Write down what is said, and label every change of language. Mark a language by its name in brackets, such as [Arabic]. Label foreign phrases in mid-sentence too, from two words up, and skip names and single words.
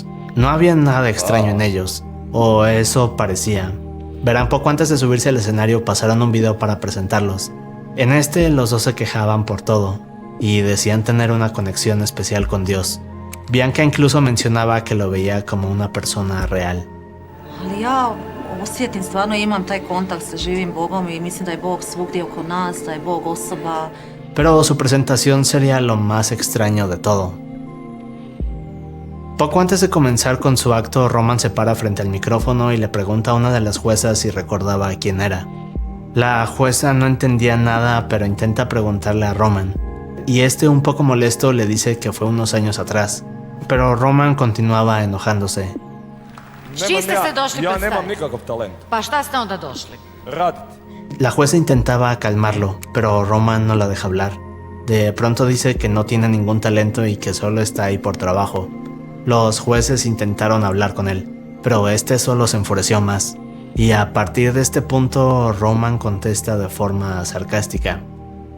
[Spanish] No había nada extraño en ellos, o eso parecía. Verán, poco antes de subirse al escenario pasaron un video para presentarlos. En este los dos se quejaban por todo y decían tener una conexión especial con Dios. Bianca incluso mencionaba que lo veía como una persona real. [Bosnian] Ali ja osjetim, stvarno imam taj kontakt sa živim Bogom i mislim da je Bog svugdje oko nas, da je Bog osoba. [Spanish] Pero su presentación sería lo más extraño de todo. Poco antes de comenzar con su acto, Roman se para frente al micrófono y le pregunta a una de las juezas si recordaba quién era. La jueza no entendía nada, pero intenta preguntarle a Roman. Y este, un poco molesto, le dice que fue unos años atrás. Pero Roman continuaba enojándose. [Bosnian] S čim ste se došli Ja predstaviti? nemam nikakav talent. Pa šta ste onda došli? Raditi. [Spanish] La jueza intentaba calmarlo, pero Roman no la deja hablar. De pronto dice que no tiene ningún talento y que solo está ahí por trabajo. Los jueces intentaron hablar con él, pero este solo se enfureció más. Y a partir de este punto, Roman contesta de forma sarcástica.